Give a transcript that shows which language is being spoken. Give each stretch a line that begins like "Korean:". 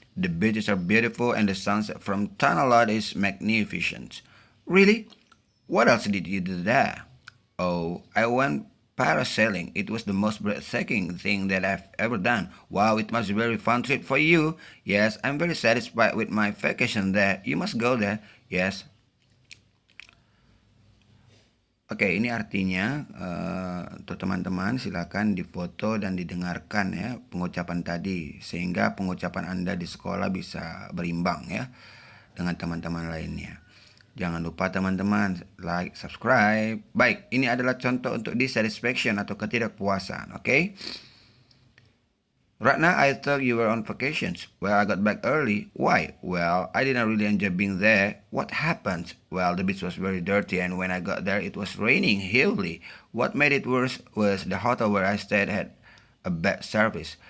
English: The beaches are beautiful and the sunset from Tanah is magnificent. Really? What else did you do there? Oh, I went parasailing. It was the most breathtaking thing that I've ever done. Wow, it must be a very fun trip for you. Yes, I'm very satisfied with my vacation there. You must go there. Yes.
Indonesian: Oke, ini artinya untuk teman-teman silakan difoto dan didengarkan ya pengucapan tadi sehingga pengucapan Anda di sekolah bisa berimbang ya dengan teman-teman lainnya. Jangan lupa teman-teman
English: like, subscribe.
Indonesian: Baik, ini adalah contoh untuk dissatisfaction atau ketidakpuasan, oke?
English: Right now I thought you were on vacations. Well, I got back early. Why? Well, I didn't really enjoy being there. What happened? Well, the beach was very dirty and when I got there it was raining heavily. What made it worse was the hotel where I stayed had a bad service.